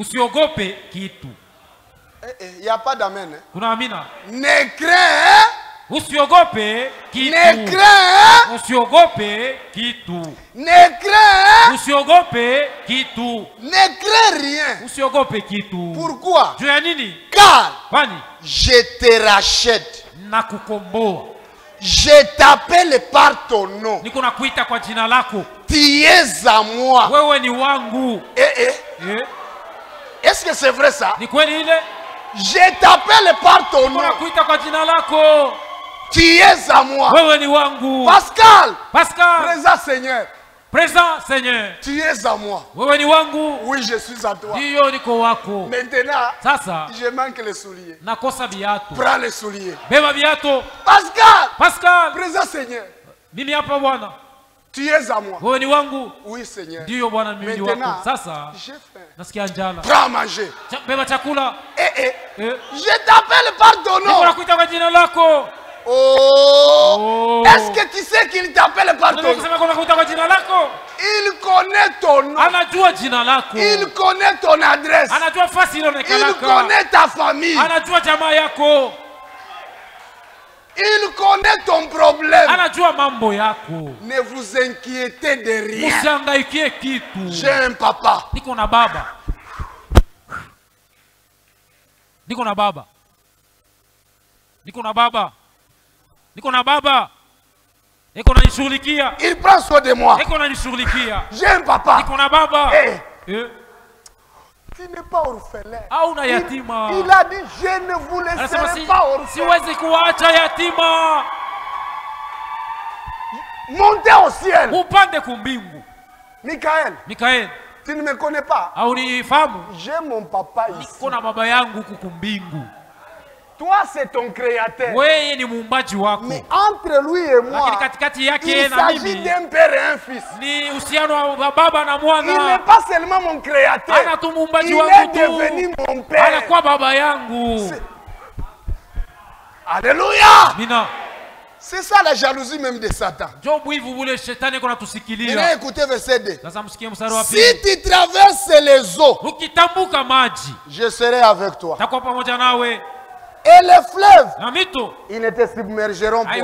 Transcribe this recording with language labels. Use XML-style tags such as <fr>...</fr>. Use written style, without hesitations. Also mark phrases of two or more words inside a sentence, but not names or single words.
<fr>Il n'y a pas d'amen. Ne crains.</fr> <sw>Usiogope kitu.</sw> <fr>Ne crains.</fr> <sw>Usiogope kitu.</sw> <fr>Ne crains.</fr> <sw>Usiogope kitu.</sw> <fr>Ne crains rien.</fr> <sw>Usiogope kitu.</sw> <fr>Pourquoi?</fr> <sw>Juu ya nini?</sw> <fr>Car</fr> <sw>Kwani</sw> <fr>je te rachète.</fr> <sw>Nakukomboa.</sw> <fr>Je t'appelle par ton nom.</fr> <sw>Niko nakuita kwa jina lako.</sw> <fr>Tu es à moi.</fr> <sw>Wewe ni wangu.</sw> <fr>Est-ce que c'est vrai ça?</fr> <sw>Ni kweli ile?</sw> <fr>Je t'appelle par ton nom.</fr> <sw>Niko nakuita kwa jina lako.</sw> <fr>Tu es à moi.</fr> <sw>Wewe ni wangu. Pascal.</sw> <fr>Présent Seigneur. Présent Seigneur. Tu es à moi.</fr> <sw>Wewe ni wangu.</sw> <fr>Oui, je suis à toi.</fr> <sw>Ndio niko wako.</sw> <fr>Maintenant,</fr> <sw>sasa</sw> <fr>je manque les souliers.</fr> <sw>Nakosa viatu.</sw> <fr>Prends les souliers.</fr> <sw>Beba viatu.</sw> <fr>Pascal. Présent Seigneur.</fr> <sw>Mimi hapa Bwana.</sw> <fr>Tu es à moi.</fr> <sw>Wewe ni wangu.</sw> <fr>Oui Seigneur.</fr> <sw>Ndio Bwana mimi ni wako. Sasa</sw> <fr>j'ai faim.</fr> <sw>Nasikia njala.</sw> <fr>Prends à manger.</fr> <sw>Beba chakula.</sw> <fr>Je t'appelle par ton nom.</fr> <sw>Niko nakuita kwa jina lako. Oh.</sw> <fr>Est-ce que tu sais qu'il t'appelle par ton nom? Il connaît ton nom. Il connaît ton adresse. Il connaît ta famille. Il connaît ton problème. Ne vous inquiétez de rien. J'ai un papa.</fr> <sw>Niko na baba. Niko na baba. Niko na baba. Niko na baba. Niko nanishughulikia.</sw> <fr>Il prend soin de moi.</fr> <sw>Niko nanishughulikia.</sw> <fr>J'ai un papa.</fr> <sw>Niko na baba.</sw> <fr>Tu n'es pas orphelin.</fr> <sw>Hauna yatima.</sw> <fr>Il a dit je ne vous laisserai pas orphelin.</fr> <sw>Siwezi kuacha yatima.</sw> <fr>Montez au ciel.</fr> <sw>Upande kumbingu. Michael.</sw> <fr>Tu ne me connais pas.</fr> <sw>Haunifahamu.</sw> <fr>J'ai mon papa ici.</fr> <sw>Niko na baba yangu kukumbingu.</sw> <fr>Toi, c'est ton créateur.</fr> <sw>Wewe ni muumbaji wako.</sw> <fr>Mais entre lui et moi, il s'agit d'un père et un fils.</fr> <sw>Ni uhusiano wa baba na mwana.</sw> <fr>Il n'est pas seulement mon créateur. Il est devenu mon père.</fr> <sw>Anakuwa baba yangu.</sw> <fr>Alléluia.</fr> <sw>Mina.</sw> <fr>C'est ça la jalousie même de Satan. Maintenant écoutez verset 2. Si tu traverses les eaux, je serai avec toi. Et les fleuves, ils ne te submergeront pas.</fr>